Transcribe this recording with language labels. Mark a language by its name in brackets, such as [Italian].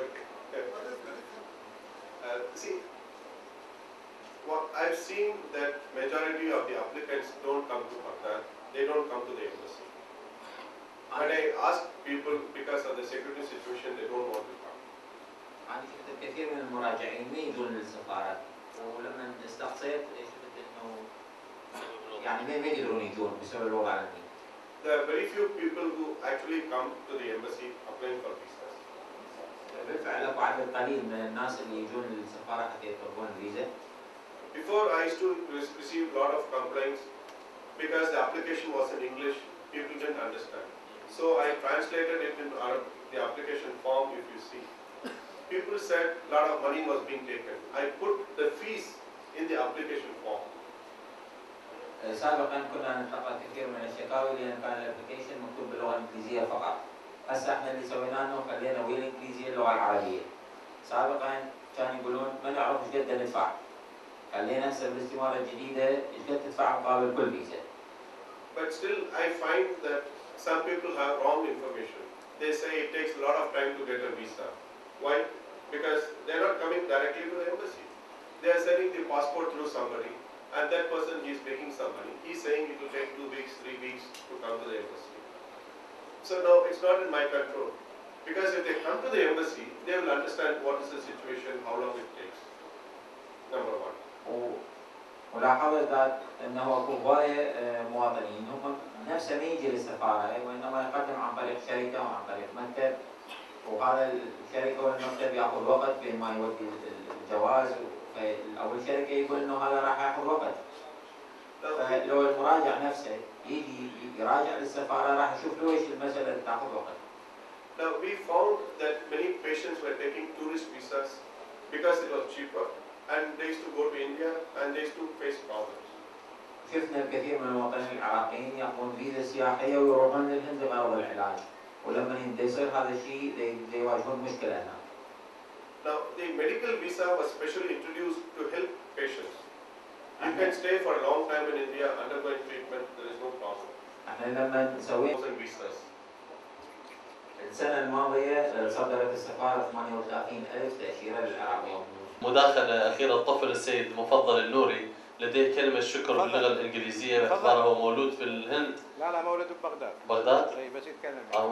[English] Okay. But it's good. See, what I've seen that majority of the applicants don't come to Baghdad. They don't come to the embassy. When I ask people because of the security situation, they don't want to come. [Arabic] أنا شفت الكثير من المراجعين ما يجون للسفارة، ولما استقصيت شفت إنه يعني ما يقدرون يجون بسبب الوضع الأمني. [English] There are very few people who actually come to the embassy applying for visas. [Arabic] بالفعل أكو عدد قليل من الناس اللي يجون للسفارة حتى يطلبون الفيزا. [English] Before I used to receive a lot of complaints because the application was in English, people didn't understand. So I translated it into Arab, the application form if you see. People said a lot of money was being taken. I put the fees in the application form. [Arabic] سابقا كنا نتلقى كثير من الشكاوي لأن كان الابلكيشن مكتوب باللغة الإنجليزية فقط. هسه احنا اللي سويناه انه خلينا ويا الإنجليزية اللغة العربية. سابقا كانوا يقولون ما نعرف ايش قد ندفع. خلينا هسه بالاستمارة الجديدة ايش قد تدفع مقابل كل فيزا. [English] But still I find that some people have wrong information. They say it takes a lot of time to get a visa. Why? Because they are not coming directly to the embassy. They are sending the passport through somebody, and that person is making some money. He's saying it will take 2 weeks, 3 weeks to come to the embassy. So no, it's not in my control. Because if they come to the embassy, they will understand what is the situation, how long it takes. Number one. [Arabic] ولاحظت ذات انه اكو هوايه مواطنين هم نفسه ما يجي للسفاره وانما يقدم عن طريق شركه او عن طريق مكتب، وهذا الشركه والمكتب ياخذ وقت بين ما يودي الجواز، او الشركه يقول انه هذا راح ياخذ وقت. فلو المراجع نفسه يجي يراجع للسفاره راح يشوف ليش المساله تاخذ وقت. [English] Now we found that many patients were taking tourist visas because it was cheaper, and they used to go to India and they used to face problems. [Arabic] شفنا الكثير من المواطنين العراقيين ياخذون فيزا سياحيه ويروحون للهند بغرض العلاج. ولما يصير هذا الشيء يواجهون مشكلة هناك. [English] Now, the medical visa was specially introduced to help patients. You can stay for a long time in India, undergoing treatment, there is no problem. [Arabic] احنا لما سوينا [English] Visas. [Arabic] السنة الماضية صدرت السفارة 38,000 تأشيرة للعراق. مداخلة أخيرة الطفل السيد مفضل النوري لديه كلمة شكر باللغة الإنجليزية باعتباره هو مولود في الهند. لا مولود ببغداد. بغداد؟ اي بس يتكلم.